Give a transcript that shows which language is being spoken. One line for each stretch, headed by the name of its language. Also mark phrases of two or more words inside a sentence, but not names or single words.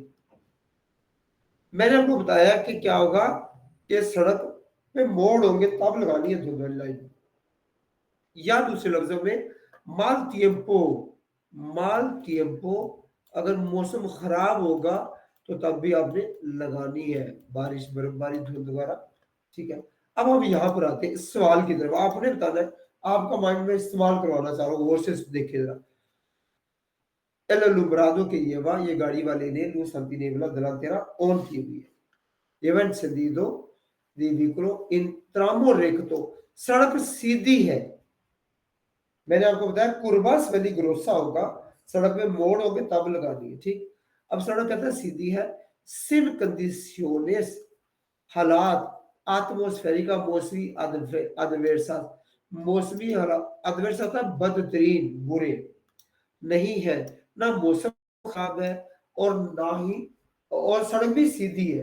Hindi: मैंने आपको बताया कि क्या होगा कि सड़क पे मोड़ होंगे तब लगानी है धुंध वाली लाइट, या दूसरे लफ्जों में
Spanish: mal tiempo,
Hindi: अगर मौसम खराब होगा तो तब भी आपने लगानी है, बारिश बर्फबारी धुंध वगैरह, ठीक है। अब हम यहाँ पर आते हैं सवाल की तरफ, आपने बताना है, आपका माइंड में इस्तेमाल करवाना चाह रहा हूँ, गौर से देखिए जरा।
Spanish: El alumbrado que lleva,
Hindi: ये गाड़ी वाले ने
Spanish: luz antinebla delantera
Hindi: ऑन की हुई है,
Spanish: lleva encendido vehículo in tramo recto,
Hindi: सड़क सीधी है। मैंने आपको बताया
Spanish: curvas peligrosas
Hindi: होगा, सड़क में मोड़ होंगे तब लगानी है, ठीक। अब सड़क कहता है सीधी है,
Spanish: sin condiciones,
Hindi: हालात, आत्मोस्फेरिका मौसमी adversa, मौसमी हालात, adversa था बदतरीन, बुरे नहीं है, ना मौसम खराब है और ना ही, और सड़क भी सीधी है।